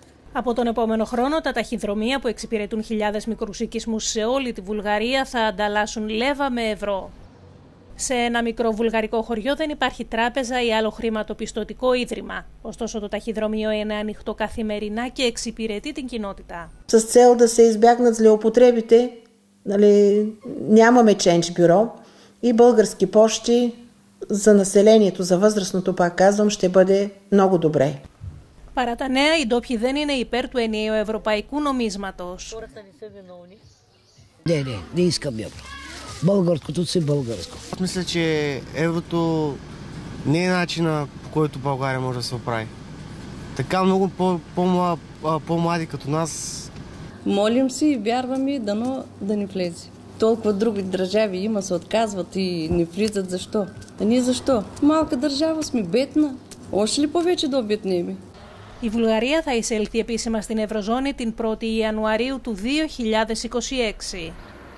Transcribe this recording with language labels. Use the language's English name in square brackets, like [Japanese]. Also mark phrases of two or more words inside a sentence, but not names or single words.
[Greek] Από τον επόμενο χρόνο, τα ταχυδρομεία που εξυπηρετούν χιλιάδες μικρούς οικισμούς σε όλη τη Βουλγαρία θα ανταλλάσσουν λέβα με ευρώ. Σε ένα μικρό βουλγαρικό χωριό δεν υπάρχει τράπεζα ή άλλο χρηματοπιστωτικό ίδρυμα. Ωστόσο, το ταχυδρομείο είναι ανοιχτό καθημερινά και εξυπηρετεί την κοινότητα. [Bulgarian] С цел да се избягнат злоупотребите, нямаме [English] Change Bureau [Bulgarian] и български пощи за населението, за възрастното, пак казвам, ще бъде много добре. [Greek] Παρά τα νέα, οι ντόπιοι δεν είναι υπέρ του ενιαίου ευρωπαϊκού νομίσματος. [Bulgarian] Не искам евро. Българското си българско. Мисля, че еврото не е начина, по който България може да се оправи. Така много по-млади като нас. Молим си и вярваме дано да не влезе. Толкова други държави има, се отказват и не влизат. Защо? А ние защо? Малка държава сме, бедна. Още ли повече да обеднеме? [Greek] Η Βουλγαρία θα εισέλθει επίσημα στην Ευρωζώνη την 1η Ιανουαρίου του 2026.